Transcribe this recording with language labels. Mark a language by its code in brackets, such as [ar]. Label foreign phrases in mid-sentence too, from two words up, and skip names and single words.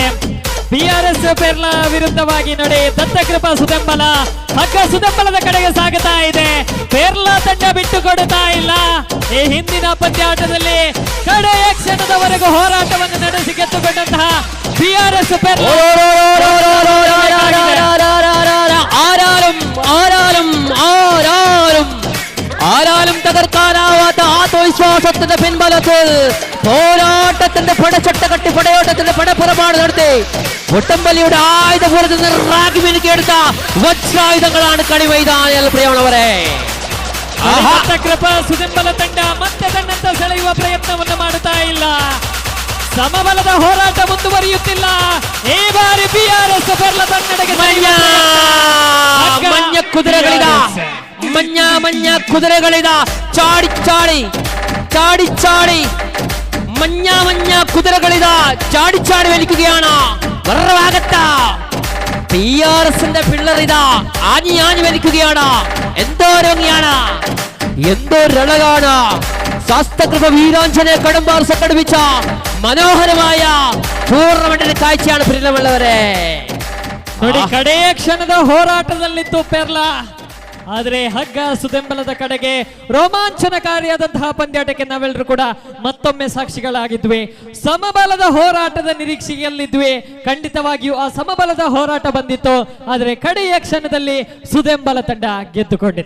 [kn] BRS ಪೆರ್ಲಾ ವಿರುದ್ಧವಾಗಿ ನೋಡಿ ದತ್ತಕೃಪಾ ಸುದೆಂಬಲ ಹಗ್ಗ ಸುದೆಂಬಲದ ಕಡೆಗೆ ಸಾಗುತ್ತಾ ಇದೆ. ಪೆರ್ಲಾ ತಂಡ ಬಿಟ್ಟು ಕೊಡುತ್ತಾ ಇಲ್ಲ. ಈ ಹಿಂದಿನ ಪಂದ್ಯಾಟದಲ್ಲಿ ಕಡೆಯ ಕ್ಷಣದವರೆಗೂ ಹೋರಾಟವನ್ನು ನಡೆಸಿ ಗೆದ್ದುಕೊಂಡಂತಹ BRS ಪೆರ್ಲಾ [ml] ആരാലും തകർക്കാനാവാത്ത ആത്മവിശ്വാസത്തിന്റെ പിൻബലത്തിൽ പോരാട്ടത്തിന്റെ പടച്ചട്ട കട്ടി പടയോട്ടത്തിന്റെ പടപ്പുറമാണ് നടത്തി ഒട്ടമ്പലിയുടെ ആയുധപൂരത്തിൽ നിന്ന് റാഗി മിനുക്കിയെടുത്ത വജ്രായുധങ്ങളാണ് കളിമൈതാനിൽ പ്രിയമുള്ളവരെ. [kn] ದತ್ತಕೃಪಾ ಸುದೆಂಬಲ ತಂಡ ಮತ್ತೆ ತನ್ನಂತ ಸೆಳೆಯುವ ಪ್ರಯತ್ನವನ್ನು ಮಾಡುತ್ತಾ ಇಲ್ಲ. ಸಮಬಲದ ಹೋರಾಟ ಮುಂದುವರಿಯುತ್ತಿಲ್ಲ. ಈ ಬಾರಿ BRS ಪೆರ್ಲಾ ತನ್ನಡೆಗೆ [ml] മഞ്ഞ കുതിരകളിത മഞ്ഞ കുതിരകളിത ചാടി ചാടി ചാടി ചാടി മഞ്ഞ കുതിരകളിത ചാടി ചാടി വലിക്കുകയാണ്. വരവാകട്ട BRSന്റെ പിള്ളർ ഇതാ ആഞ്ഞു വലിക്കുകയാണ്. എന്തോ രോഗിയാണ്, എന്തോ രണകാണ്. ശാസ്ത്രകൃപ വീരാഞ്ജനെ കടമ്പാർ സംഘടിപ്പിച്ച മനോഹരമായ ടൂർണമെന്റിന്റെ കാഴ്ചയാണ് പ്രിയമുള്ളവരെ. [kn] ನೋಡಿ, ಕಡೆಯ ಕ್ಷಣದ ಹೋರಾಟದಲ್ಲಿತ್ತು ಪೆರ್ಲಾ, ಆದರೆ ಹಗ್ಗ ಸುದೆಂಬಲದ ಕಡೆಗೆ ರೋಮಾಂಚನಕಾರಿಯಾದಂತಹ ಪಂದ್ಯಾಟಕ್ಕೆ ನಾವೆಲ್ಲರೂ ಕೂಡ ಮತ್ತೊಮ್ಮೆ ಸಾಕ್ಷಿಗಳಾಗಿದ್ವಿ. ಸಮಬಲದ ಹೋರಾಟದ ನಿರೀಕ್ಷೆಯಲ್ಲಿದ್ವಿ. ಖಂಡಿತವಾಗಿಯೂ ಆ ಸಮಬಲದ ಹೋರಾಟ ಬಂದಿತ್ತು, ಆದರೆ ಕಡೆಯ ಕ್ಷಣದಲ್ಲಿ ಸುದೆಂಬಲ ತಂಡ ಗೆದ್ದುಕೊಂಡಿದೆ.